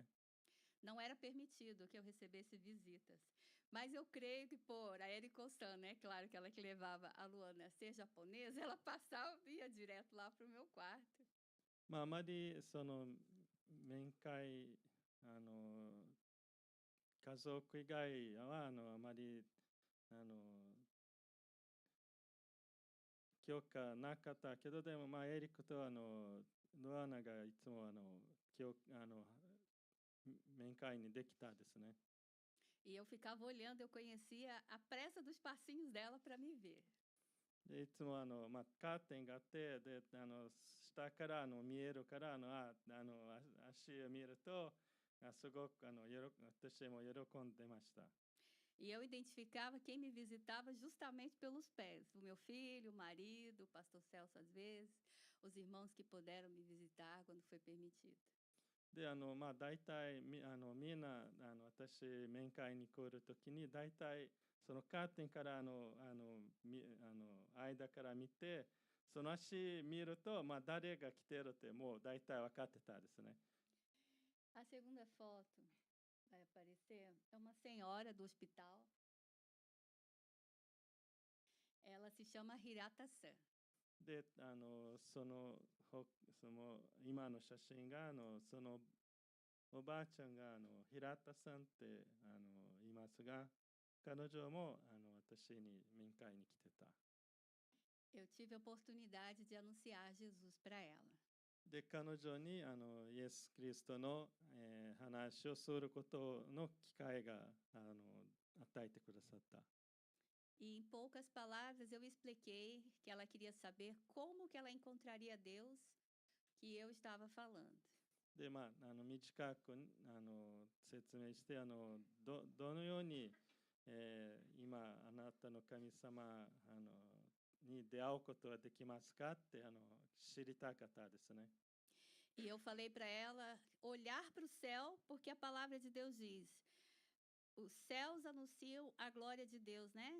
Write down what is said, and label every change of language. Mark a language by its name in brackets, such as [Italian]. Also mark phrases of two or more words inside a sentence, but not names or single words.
[Portuguese] Não era permitido que eu recebesse visitas. Mas eu creio que por a Eriko-san, né? Claro que ela que levava a Luana a ser japonesa, ela passava e ia direto lá para o meu quarto. [Japanese] あまりその面会家族以外はあまり許可なかったけど、でもエリックとルアナがいつも面会にできたですね。 [Portuguese] E eu ficava olhando, eu conhecia a pressa dos passinhos dela para me ver. [Japanese] でいつもカーテンがあって、で下から見えるから足を見るとすごく私も喜んでました。 [Portuguese] E eu identificava quem me visitava justamente pelos pés. O meu filho, o marido, o pastor Celso às vezes, os irmãos que puderam me visitar quando foi permitido. [Japanese] で大体みんな私面会に来るときに大体そのカーテンから間から見て、その足見ると誰が来てるってもう大体分かってたですね。 [Portuguese] A segunda foto vai aparecer é uma senhora do hospital. Ela se chama Hirata-san. [Japanese] でその今の写真がそのおばあちゃんが平田さんって言いますが、彼女も私に面会に来てた。 [Portuguese] Eu tive a oportunidade de anunciar Jesus para ela. [Japanese] で、彼女にイエス・キリストの、話をすることの機会が与えてくださった。 [Portuguese] E em poucas palavras eu expliquei que ela queria saber como que ela encontraria Deus que eu estava falando. [Japanese] で、短く説明して、どのように、今、あなたの神様に出会うことができますかって知りたかったですね。 [Portuguese] E eu falei para ela olhar para o céu, porque a palavra de Deus diz: os céus anunciam a glória de Deus, né?